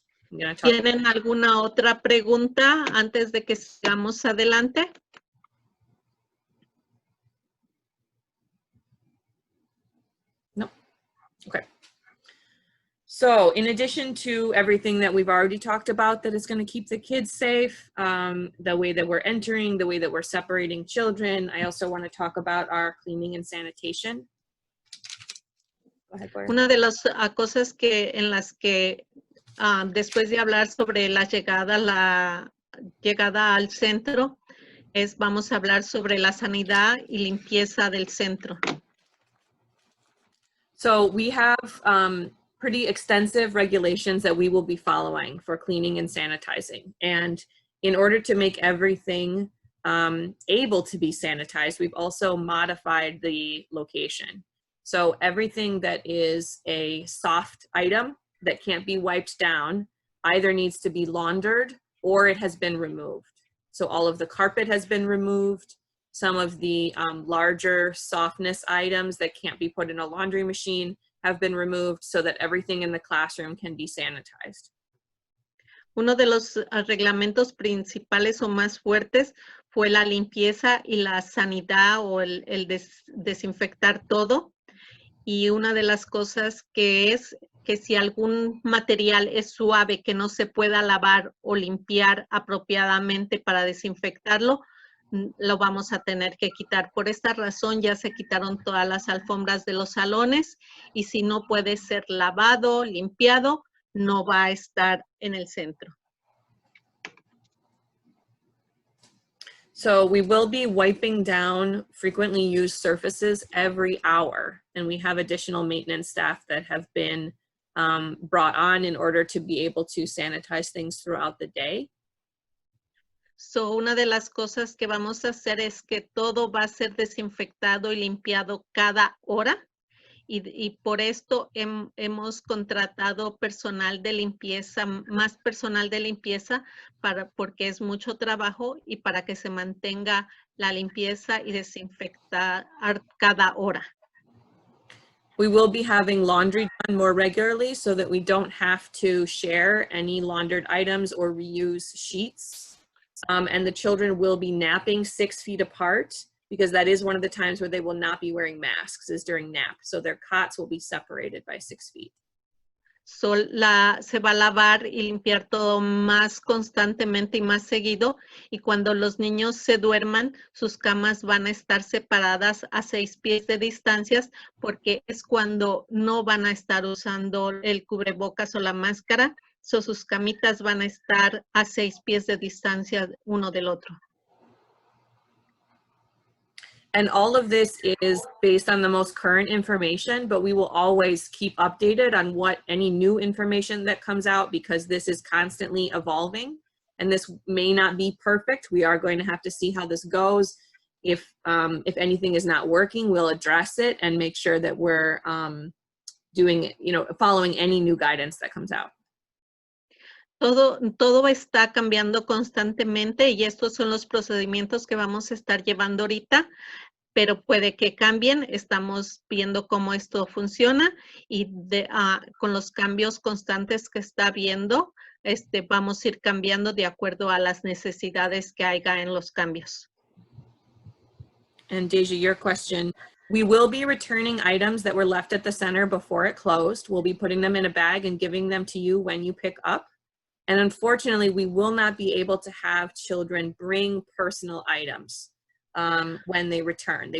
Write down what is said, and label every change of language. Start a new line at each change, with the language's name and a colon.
Spanish: ¿Tienen alguna otra pregunta antes de que sigamos adelante?
English: Okay. So in addition to everything that we've already talked about that is going to keep the kids safe, the way that we're entering, the way that we're separating children, I also want to talk about our cleaning and sanitation. Go ahead, Gloria.
Spanish: Una de las cosas en las que después de hablar sobre la llegada al centro, vamos a hablar sobre la sanidad y limpieza del centro.
English: So we have pretty extensive regulations that we will be following for cleaning and sanitizing. And in order to make everything able to be sanitized, we've also modified the location. So everything that is a soft item that can't be wiped down either needs to be laundered or it has been removed. So all of the carpet has been removed. Some of the larger softness items that can't be put in a laundry machine have been removed so that everything in the classroom can be sanitized.
Spanish: Uno de los reglamentos principales o más fuertes fue la limpieza y la sanidad o el desinfectar todo. Y una de las cosas que es que si algún material es suave que no se pueda lavar o limpiar apropiadamente para desinfectarlo, lo vamos a tener que quitar. Por esta razón ya se quitaron todas las alfombras de los salones y si no puede ser lavado, limpiado, no va a estar en el centro.
English: So we will be wiping down frequently used surfaces every hour, and we have additional maintenance staff that have been brought on in order to be able to sanitize things throughout the day.
Spanish: So, una de las cosas que vamos a hacer es que todo va a ser desinfectado y limpiado cada hora. Y por esto hemos contratado personal de limpieza, más personal de limpieza, porque es mucho trabajo y para que se mantenga la limpieza y desinfectar cada hora.
English: We will be having laundry done more regularly so that we don't have to share any laundered items or reuse sheets. And the children will be napping 6 feet apart because that is one of the times where they will not be wearing masks is during nap. So their cots will be separated by 6 feet.
Spanish: se va a lavar y limpiar todo más constantemente y más seguido, y cuando los niños se duerman, sus camas van a estar separadas a 6 pies de distancias, porque es cuando no van a estar usando el cubrebocas o la máscara, sus camitas van a estar a 6 pies de distancia uno del otro.
English: And all of this is based on the most current information, but we will always keep updated on what any new information that comes out, because this is constantly evolving and this may not be perfect. We are going to have to see how this goes. If anything is not working, we'll address it and make sure that we're doing, following any new guidance that comes out.
Spanish: Todo está cambiando constantemente y estos son los procedimientos que vamos a estar llevando ahorita, pero puede que cambien. Estamos viendo cómo esto funciona y con los cambios constantes que está habiendo, vamos a ir cambiando de acuerdo a las necesidades que haya en los cambios.
English: And Deja, your question, we will be returning items that were left at the center before it closed. We'll be putting them in a bag and giving them to you when you pick up. And unfortunately, we will not be able to have children bring personal items when they return.